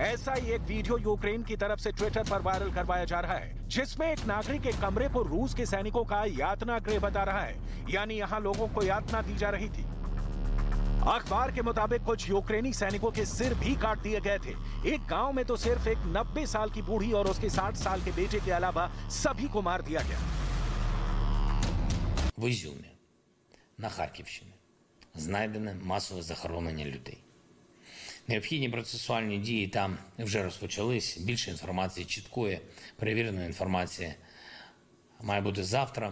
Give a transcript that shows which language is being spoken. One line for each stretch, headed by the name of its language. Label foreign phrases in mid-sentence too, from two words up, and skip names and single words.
Hindi: ऐसा ही एक वीडियो यूक्रेन की तरफ से ट्विटर पर वायरल करवाया जा रहा है, जिसमें एक नागरिक एक कमरे को रूस के सैनिकों का यातना गृह बता रहा है, यानी यहाँ लोगों को यातना दी जा रही थी। अखबार के मुताबिक कुछ यूक्रेनी सैनिकों के सिर भी काट दिए गए थे। एक गांव में तो सिर्फ एक 90 साल की बूढ़ी और उसके 60 साल के बेटे के अलावा सभी को मार दिया गया।
Ukrainian: В Ізюмі на Харківщині знайдене масове захоронення людей. Необхідні процесуальні дії там вже розпочались. Більше інформації, чіткої, перевіреної інформації має бути завтра.